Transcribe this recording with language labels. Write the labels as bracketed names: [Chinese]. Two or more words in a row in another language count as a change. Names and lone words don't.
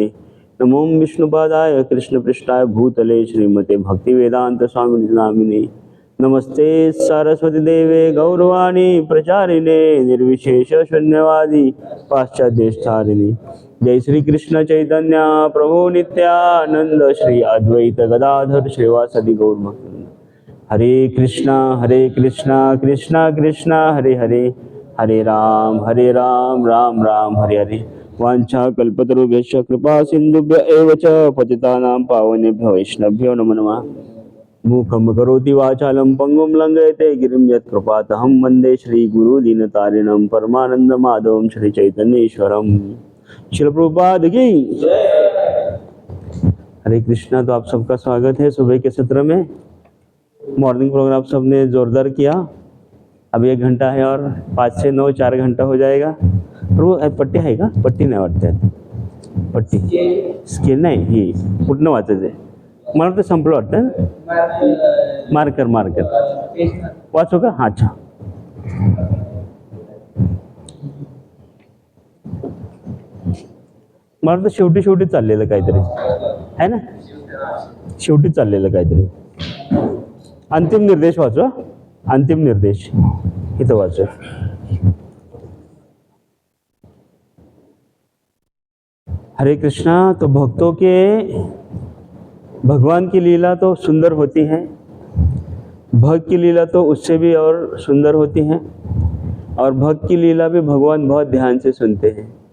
[Sanskrit] नमो विष्णुपादाय कृष्णपृष्ठाय भूतले श्रीमते भक्तिवेदांत स्वामिनिति नामिने। नमस्ते सरस्वती देवे गौरवाणी प्रचारिणे निर्विशेष शून्यवादी पाश्चात्येष्ठारिणे। जय श्री कृष्ण चैतन्य प्रभु नित्यानंद श्री अद्वैत गदाधर श्रीवासदि गौर भक्तवृंद। हरे कृष्णा कृष्णा कृष्णा हरे हरे, हरे राम राम राम हरे हरे। वाञ्छा कल्पतरुभ्यश्च कृपा सिन्धुभ्य एव च पतितानां पावनेभ्यो वैष्णवेभ्यो नमो नमः। मूकं करोति वाचालं पंगुं लंघयते गिरिं यत्कृपातहं वन्दे श्रीगुरुदीनतारिणं परमानन्दमाधवं श्रीचैतन्येश्वरं। [Hindi] श्रील प्रभुपाद की हरे कृष्णा। तो आप सबका स्वागत है सुबह के सत्र में। [English] morning program [Hindi] सबने जोरदार किया। अभी 1 घंटा है और 5 से 9 4 घंटा हो जाएगा। [Marathi] और वो पट्टी आहे का? पट्टी नाही वाटते, पट्टी स्केल नाही, ही कुठनं वाचायचं? मला वाटतं संपलं वाटतं। मार्कर वाचू का? [Hindi] हां अच्छा। [Marathi] मला वाटतं शेवटी चाललेलं काहीतरी आहे ना, शेवटी चाललेलं काहीतरी। अंतिम निर्देश वाचू, अंतिम निर्देश इथं वाचू। [Hindi] हरे कृष्णा। तो भक्तों के भगवान की लीला तो सुंदर होती है, भक्त की लीला तो उससे भी और सुंदर होती है। और भक्त की लीला भी भगवान बहुत ध्यान से सुनते हैं।